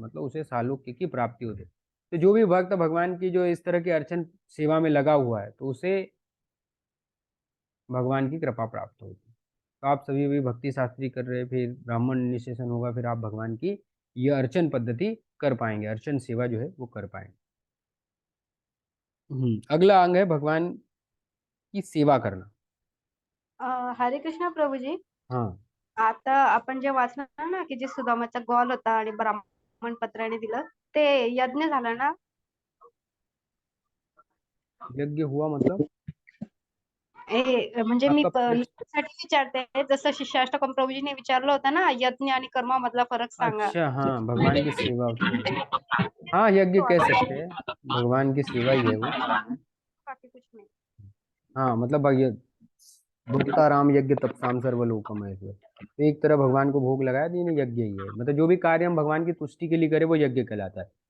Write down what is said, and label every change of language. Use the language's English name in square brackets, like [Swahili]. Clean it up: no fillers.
[Hindi] मतलब उसे सालोक्य की प्राप्ति होती है। तो जो भी भक्त भगवान की जो इस तरह की अर्चन सेवा में लगा हुआ है तो उसे भगवान की कृपा प्राप्त होगी। तो आप सभी भी भक्ति शास्त्री कर रहे, फिर ब्राह्मण निशेषण होगा, फिर आप भगवान की ये अर्चन पद्धति कर पाएंगे, अर्चन सेवा जो है वो कर पाएंगे। अगला अंग है भगवान की सेवा करना। हरे कृष्ण प्रभूजी. हाँ, [Marathi] आता आपण जे वाचलं ना की जे सुदामाचा गॉल होता आणि ब्राह्मण पत्राने दिलं ते यज्ञ झाला ना. [Hindi] यज्ञ हुआ मतलब [Marathi] म्हणजे मी [Hindi] आपका प्रश्न? [Marathi] साठी विचारते जसं शिष्याष्टकम प्रभूजीने विचारलं होतं ना यज्ञ आणि कर्म मधला फरक सांगा. [Hindi] अच्छा, हाँ, भगवान की सेवा उसमें। हाँ, यज्ञ कह सकते हैं, भगवान की सेवा ही है वो। बाकी कुछ नहीं. हाँ, मतलब भगय भुक्ताराम यज्ञ तपसाम सर्वलोकम है इसमें। तो एक तरह भगवान को भोग लगाया तो ये यज्ञ ही है, मतलब जो भी कार्य हम भगवान की तुष्टि के लिए करें वो यज्ञ कहलाता है।